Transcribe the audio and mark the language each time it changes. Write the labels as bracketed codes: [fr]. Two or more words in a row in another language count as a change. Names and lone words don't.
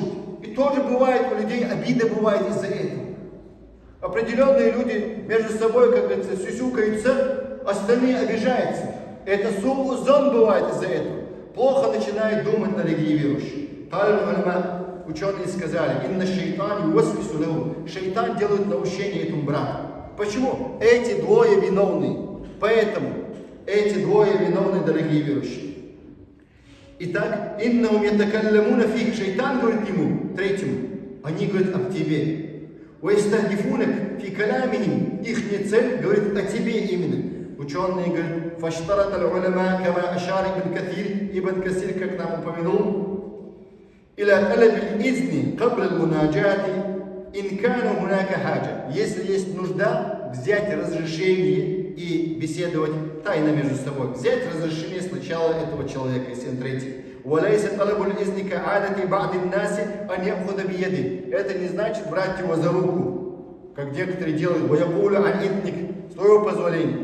[ru] И тоже бывает у людей, обида бывает из-за этого. Определенные люди между собой, как говорится, сюсюкаются, остальные обижаются. Это зон бывает из-за этого. Плохо начинает думать, дорогие верующие. Ученые сказали: [ar] «إن الشيطان يوسوس له». [ru] Шайтан делает наущение этому брату. Почему? Эти двое виновны. Поэтому эти двое виновны, дорогие верующие. Итак, [ar] إنهم يتكلمون فيك. [ru] Шайтан говорит ему, третьему, они говорят об тебе. [ar] ويستهدفونك في كلامهم. [ru] Ихняя цель говорит о тебе именно. Ученые говорят: [ar] فاشترط العلماء كما أشار ابن كثير, [ru] как нам упомянул, [ar] إلى طلب الإذن قبل المناجاة إن كان هناك حاجة. [ru] Если есть нужда, взять разрешение и беседовать тайно между собой. Взять разрешение сначала этого человека, если он третий. Это не значит брать его за руку, как некоторые делают, с твоего позволения.